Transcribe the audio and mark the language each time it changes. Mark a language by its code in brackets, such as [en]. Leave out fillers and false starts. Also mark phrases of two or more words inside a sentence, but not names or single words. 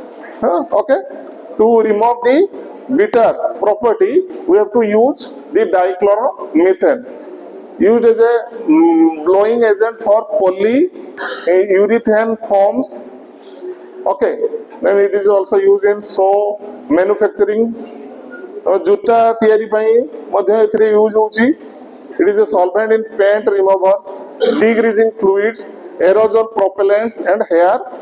[en] Okay, to remove the bitter property, we have to use the dichloromethane, used as a blowing agent for polyurethane foams. Okay, then it is also used in soap manufacturing. [or] ଜୋତା ତିଆରି ପଇ ମଧ୍ୟ ଏଥିରେ ୟୁଜ ହେଉଛି. [en] It is a solvent in paint removers, degreasing fluids, aerosol propellants and hair